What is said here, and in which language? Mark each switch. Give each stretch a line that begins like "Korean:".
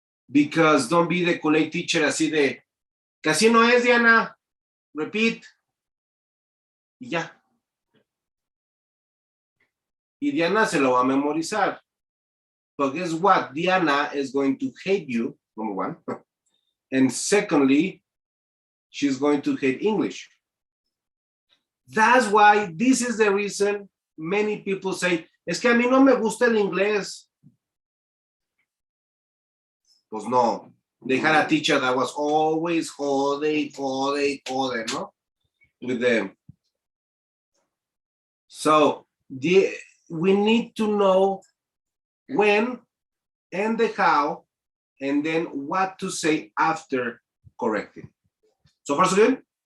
English: Because don't be the college teacher
Spanish: así de, que así no es,
English: Diana, repeat,
Spanish: y ya. Y Diana se lo va a memorizar.
English: But guess what? Diana is going to hate you, number one. And secondly, she's going to hate English. That's why this is the reason many people say,
Spanish: es que a mí no me gusta el inglés. Pues no,
English: They had a teacher that was always
Spanish: jode, no?
English: With them. So we need to know when and the how, and then what to say after correcting. So far, so good?